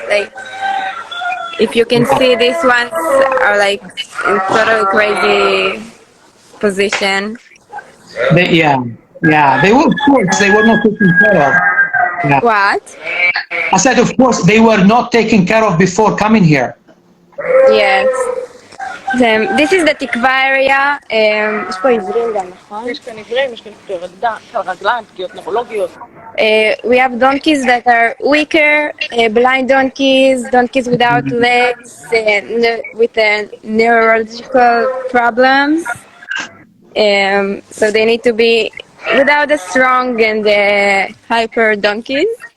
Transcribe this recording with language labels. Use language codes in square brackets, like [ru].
[en] Like, if you can see, these ones are like in totally crazy position. They were, of course, they were not taken care of. Yeah. What? I said, of course, they were not taken care of before coming here. Yes. This is the תקווה area. [he] יש פה עיוורים גם, נכון? יש כאן עיוורים, יש כאן רגליים, פגיעות נורולוגיות. [en] We have donkeys that are weaker, blind donkeys without legs, with neurological problems. So they need to be without the strong and hyper donkeys.